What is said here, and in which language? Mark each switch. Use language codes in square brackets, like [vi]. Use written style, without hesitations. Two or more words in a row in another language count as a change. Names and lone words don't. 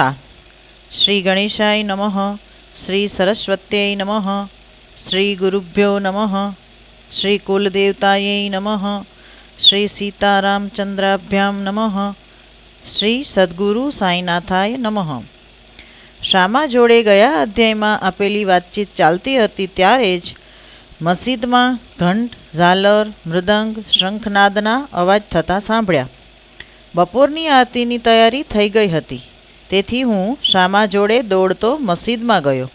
[sa] श्री गणेशाय नमः। श्री सरस्वत्यै नमः। श्री गुरुभ्यो नमः। श्री कुलदेवतायै नमः। श्री सीतारामचंद्राभ्यां नमः। श्री सद्गुरु साईनाथाय नमः। [gu] શામા જોડે ગયા અધ્યાયમાં આપેલી વાતચીત ચાલતી હતી ત્યારે જ મસ્જિદમાં ઘંટ, ઝાલર, મૃદંગ, શંખનાદના અવાજ થતા સાંભળ્યા। બપોરની આરતીની તૈયારી થઈ ગઈ હતી, તેથી હું શામા જોડે દોડતો મસ્જિદમાં ગયો।